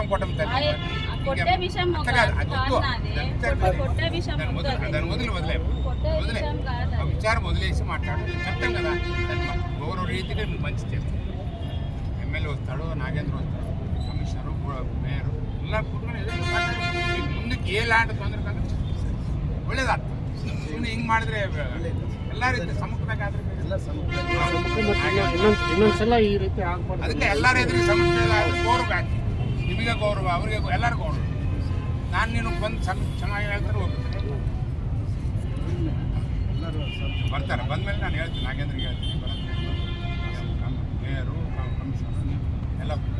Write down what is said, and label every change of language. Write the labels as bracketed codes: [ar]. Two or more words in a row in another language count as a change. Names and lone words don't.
[te] కొట్టే విషయం కొట్టే విషయం దాన్ని వదిలే విచారం వదిలేసి మాట్లాడు చెప్తాం కదా దాన్ని గౌరవ రీతిగా మంచి చేస్తాం ఎమ్మెల్యే వస్తాడు నాగేంద్ర వస్తాడు కమిషనరు మేయరు ఇలా కూర్చొని [kn] ಮುಂದಕ್ಕೆ ಏ ಲ್ಯಾಂಡ್ ತೊಂದರೆ ಕಂದ್ರೆ ಒಳ್ಳೇದಾಗ್ತದೆ ಸುಮ್ಮನೆ ಹಿಂಗೆ ಮಾಡಿದ್ರೆ ಎಲ್ಲ ರೀತಿ ಸಮುಖದಾಗ ಆದ್ರೆ ಇನ್ನೊಂದ್ಸಲ ಈ ರೀತಿ ಆಗ್ಬಾರ್ದು ಅದಕ್ಕೆ ಎಲ್ಲರ ಎದುರಿಗೆ ಸಮಸ್ಯೆ ಗೌರವ ಆಗ್ತದೆ ನಿಮಗೆ ಗೌರವ ಅವರಿಗೆ ಎಲ್ಲರಿಗೂ ಗೌರವ ನಾನು ನೀನು ಬಂದು ಚೆನ್ನಾಗಿ ಹೇಳ್ತಾರೆ ಹೋಗ್ತಾರೆ ಬರ್ತಾರೆ ಬಂದಮೇಲೆ ನಾನು ಹೇಳ್ತೀನಿ ನಾಗೇಂದ್ರಿಗೆ ಹೇಳ್ತೀನಿ ಮೇಯರು ಕಮಿಷನರು ಎಲ್ಲ